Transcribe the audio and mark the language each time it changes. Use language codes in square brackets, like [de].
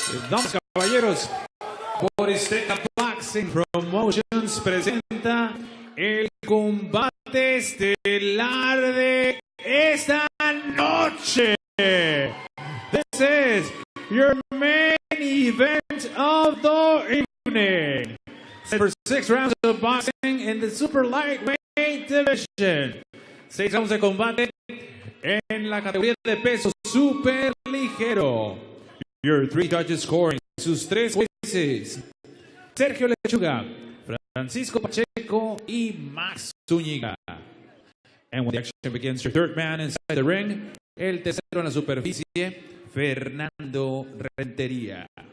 [es] Damas y caballeros, por Azteca Boxing Promotions presenta el combate estelar de esta noche. [en] This is your main event of the evening. Set for 6 rounds of boxing in the super lightweight division. [es] 6 rounds de combate en la categoría de peso super ligero. [en] Your 3 judges scoring, [es] sus 3 jueces, Sergio Lechuga, Francisco Pacheco y Max Zúñiga. [en] And when the action begins, your third man inside the ring, [es] el tercero en la superficie, [en] Fernando Rentería.